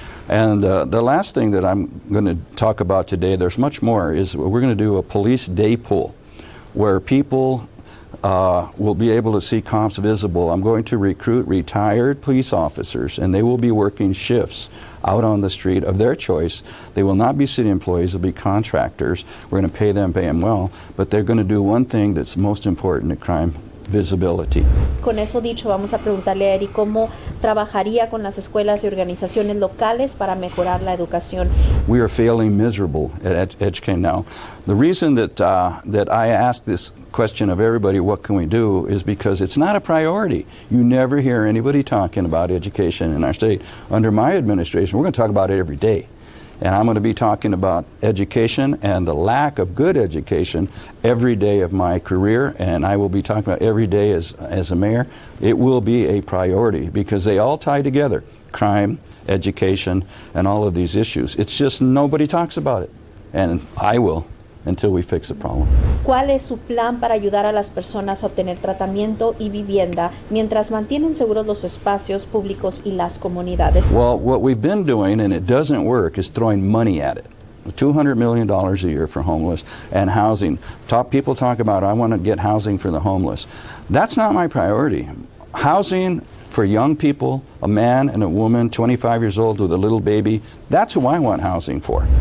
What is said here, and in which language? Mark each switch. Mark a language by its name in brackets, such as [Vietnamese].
[English] And the last thing that I'm going to talk about today, there's much more, is we're going to do a police day pool where people will be able to see cops visible. I'm going to recruit retired police officers, and they will be working shifts out on the street of their choice. They will not be city employees, they'll be contractors. We're going to pay them well, but they're going to do one thing that's most important in crime: visibility. [Spanish] Con eso dicho, vamos a preguntarle a Eri cómo trabajaría con las escuelas y organizaciones locales para mejorar la educación. [English] We are failing miserable at EdgeCan now. The reason that I ask this question of everybody, what can we do, is because it's not a priority. You never hear anybody talking about education in our state. Under my administration, we're going to talk about it every day. And I'm going to be talking about education and the lack of good education every day of my career, and I will be talking about every day as a mayor. It will be a priority because they all tie together: crime, education, and all of these issues. It's just nobody talks about it, and I will until we fix the problem. [Spanish] ¿Cuál es su plan para ayudar a las personas a obtener tratamiento y vivienda mientras mantienen seguros los espacios públicos y las comunidades? [English] Well, what we've been doing, and it doesn't work, is throwing money at it. $200 million a year for homeless and housing. People talk about, I want to get housing for the homeless. That's not my priority. Housing for young people, a man and a woman, 25 years old with a little baby, that's who I want housing for.